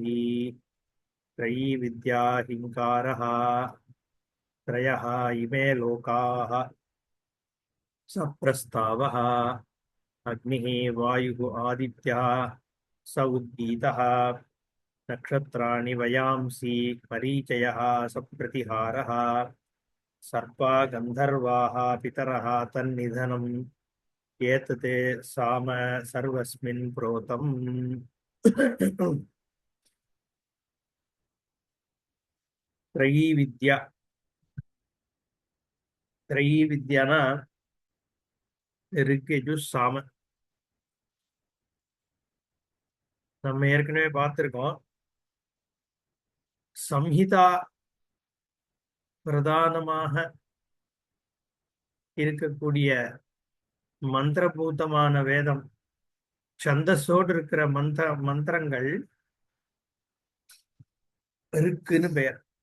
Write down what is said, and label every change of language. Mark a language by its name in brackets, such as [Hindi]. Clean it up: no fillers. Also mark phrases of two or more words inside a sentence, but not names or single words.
[Sanskrit] त्रयी विद्या हिंकारः त्रयः इमे लोकाः सप्रस्तावः अग्निः वायुः आदित्यः स उद्गीतः नक्षत्राणि वयांसि मरीचयः सप्रतिहारः सर्पा गन्धर्वाः पितरः तन्निधनम् एतते साम सर्वस्मिन् प्रोतम्। त्रयी विद्या त्रयी विद्याना ऋग्यजु [Tamil] சாம நம்ம ஏற்கனவே பார்த்திருக்கோம். சம்ஹிதா பிரதானமாக இருக்கக்கூடிய மந்திரபூதமான வேதம், சந்தஸோடு இருக்கிற மந்திரங்கள் ருக்குன்னு பெயர்.